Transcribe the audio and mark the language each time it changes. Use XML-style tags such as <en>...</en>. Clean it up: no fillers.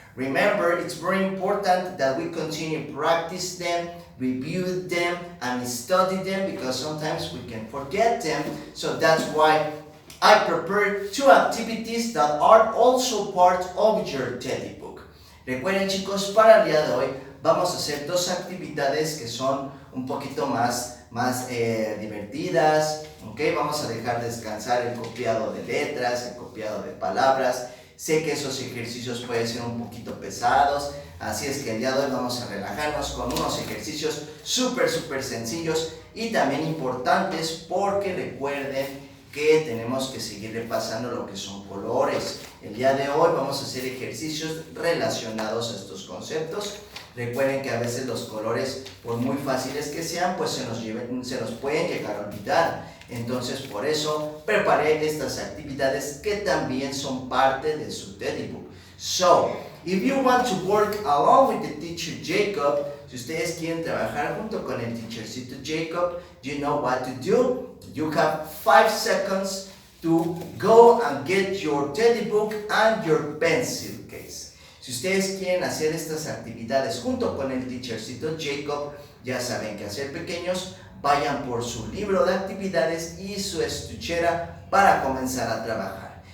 <en>Remember, it's very important that we continue to practice them, review them, and study them because sometimes we can forget them. So that's why I prepared two activities that are also part of your teddy book.</en> <es>Recuerden, chicos, para el día de hoy vamos a hacer dos actividades que son un poquito más divertidas. Okay, vamos a dejar descansar el copiado de letras, el copiado de palabras. Sé que esos ejercicios pueden ser un poquito pesados, así es que el día de hoy vamos a relajarnos con unos ejercicios súper sencillos y también importantes, porque recuerden que tenemos que seguir repasando lo que son colores. El día de hoy vamos a hacer ejercicios relacionados a estos conceptos. Recuerden que a veces los colores, por muy fáciles que sean, pues se nos pueden llegar a olvidar. Entonces, por eso preparé estas actividades que también son parte de su teddy book.</es> <en>So, if you want to work along with the teacher Jacob,</en> <es>si ustedes quieren trabajar junto con el teachercito Jacob,</es> <en>you know what to do. You have 5 seconds to go and get your teddy book and your pencil case.</en> <es>Si ustedes quieren hacer estas actividades junto con el teachercito Jacob, ya saben qué hacer, pequeños. Vayan por su libro de actividades y su estuchera para comenzar a trabajar.</es>